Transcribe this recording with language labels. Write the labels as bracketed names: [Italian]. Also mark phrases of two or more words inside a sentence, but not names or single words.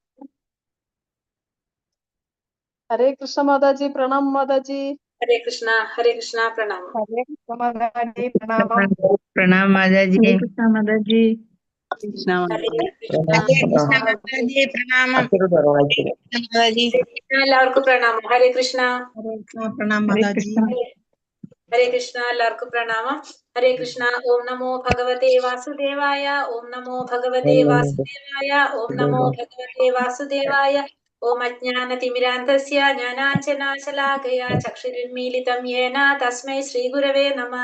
[Hindi] हरे कृष्ण माताजी, प्रणाम माताजी। हरे कृष्णा प्रणाम। हरे कृष्ण माताजी, प्रणाम। प्रणाम माताजी। हरे कृष्णा माताजी। हरे कृष्णा माताजी प्रणाम माताजी। [Malayalam] എല്ലാവർക്കും പ്രണാമം. ഹരേ കൃഷ്ണ. [Hindi] हरे कृष्णा प्रणाम माताजी। [Malayalam] ഹരേ കൃഷ്ണ. എല്ലാവർക്കും പ്രണാമം. ഹരേ കൃഷ്ണ. [Sanskrit] ഓം നമോ ഭഗവതേ വാസുദേവായ. ഓം നമോ ഭഗവതേ വാസുദേവായ. ഓം നമോ ഭഗവതേ വാസുദേവായ. ഓം അജ്ഞാനതിമിരാന്ധസ്യ ജ്ഞാനാഞ്ജനാശലാകയ ചക്ഷുരുന്മീലിതം യേന തസ്മൈ ശ്രീഗുരവേ നമഃ.